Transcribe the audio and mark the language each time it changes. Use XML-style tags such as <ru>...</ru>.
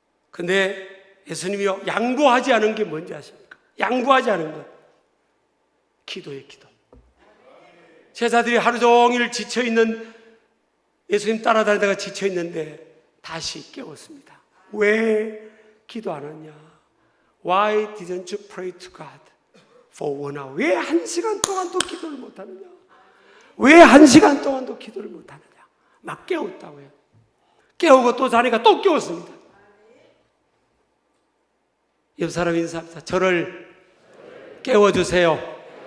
<ko>근데 예수님이요, 양보하지 않은 게 뭔지 아십니까? 양보하지 않은 것, 기도예요. 기도. 제자들이 하루 종일 지쳐있는, 예수님 따라다니다가 지쳐있는데 다시 깨웠습니다. 왜 기도 안 하냐?</ko> <en>Why didn't you pray to God for 1 hour?</en> <ko>왜 1시간 동안도 기도를 못하느냐? 왜 1시간 동안도 기도를 못하느냐? 막 깨웠다고요. 깨우고 또 자니까 또 깨웠습니다. 옆 사람 인사합니다. 저를 깨워주세요.</ko>